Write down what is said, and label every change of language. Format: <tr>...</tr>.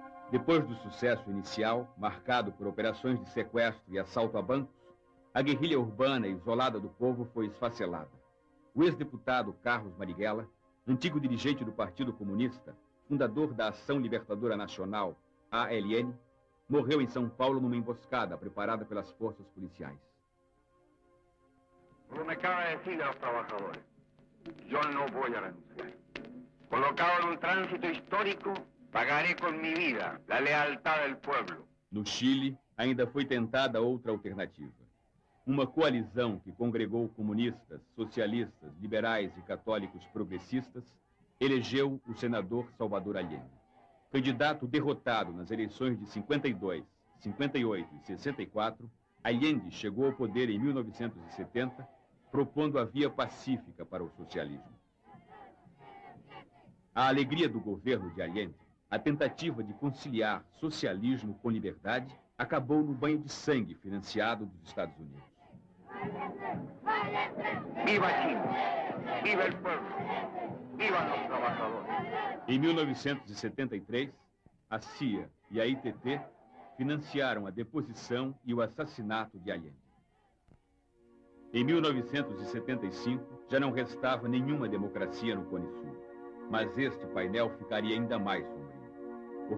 <pt>Depois do sucesso inicial, marcado por operações de sequestro e assalto a bancos, a guerrilha urbana isolada do povo foi esfacelada. O ex-deputado Carlos Marighella, antigo dirigente do Partido Comunista, fundador da Ação Libertadora Nacional, ALN, morreu em São Paulo numa emboscada preparada pelas forças policiais.</pt> <es>Como me acaba de decir a los trabajadores, yo no voy a renunciar. Colocado en un tránsito histórico, pagaré con mi vida la lealtad del pueblo.</es> <pt>No Chile, ainda foi tentada outra alternativa. Uma coalizão que congregou comunistas, socialistas, liberais e católicos progressistas elegeu o senador Salvador Allende. Candidato derrotado nas eleições de 52, 58 e 64, Allende chegou ao poder em 1970, propondo a via pacífica para o socialismo. A alegria do governo de Allende, a tentativa de conciliar socialismo com liberdade, acabou no banho de sangue financiado dos Estados Unidos.</pt> <es>Viva Chile, viva el pueblo, viva los trabajadores.</es> <pt>Em 1973, a CIA e a ITT financiaram a deposição e o assassinato de Allende. Em 1975, já não restava nenhuma democracia no Cone Sul, mas este painel ficaria ainda mais sombrio.</pt>